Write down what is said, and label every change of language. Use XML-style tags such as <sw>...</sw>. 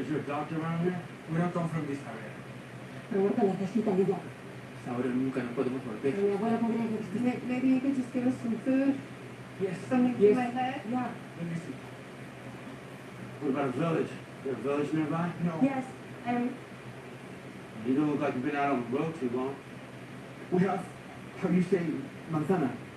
<en>Is there a doctor around here? we don't come from this area.</en> <es>Roberto necesita ayuda. Ahora nunca nos podemos volver. Pero mi abuela podría que...</es> <en>Maybe you could just give us some food, Yes, something for yes. my head? Yeah. Let me see. What about a village? Is there a village nearby? No. Yes. You don't look like you've been out on the road too long. We have, how you say, manzana.</en>